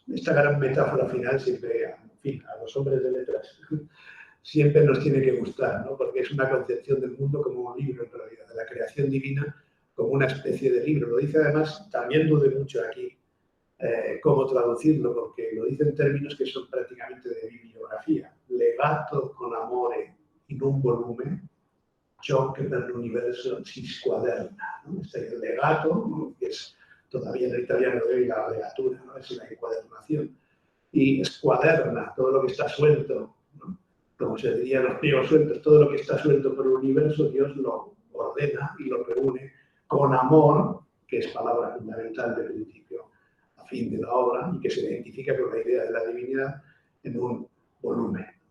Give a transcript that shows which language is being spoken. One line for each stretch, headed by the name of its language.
Spanish: Esta gran metáfora final siempre, en fin, a los hombres de letras siempre nos tiene que gustar, ¿no? Porque es una concepción del mundo como un libro, en realidad, de la creación divina como una especie de libro. Lo dice además, también dude mucho aquí cómo traducirlo, porque lo dice en términos que son prácticamente de bibliografía.
Italian: Legato con amore in un volumen, ciò che per l'universo si squaderna, ¿no?
Spanish: Este legato, ¿no? Que es todavía en el italiano de hoy la legatura, ¿no? Es la encuadernación. y escuaderna todo lo que está suelto, ¿no? Como se diría los pliegos sueltos, todo lo que está suelto por el universo, Dios lo ordena y lo reúne con amor, que es palabra fundamental de principio a fin de la obra, y que se identifica con la idea de la divinidad en un volumen.